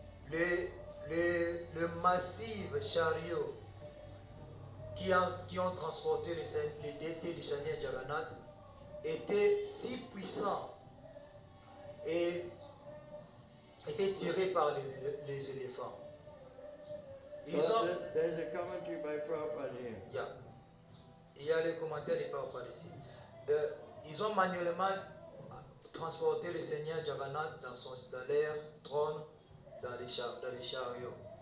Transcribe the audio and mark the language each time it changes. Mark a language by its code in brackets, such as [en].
[fr] Le massif chariot qui ont transporté les déités du Seigneur Jagannath était si puissant et était tiré par les éléphants. [en] There's a commentary by Prabhupada here. Yeah. [fr] Il y a les commentaires de Prabhupada ici. Ils ont manuellement transporté le Seigneur Jagannath dans leur trône, dans les chariots.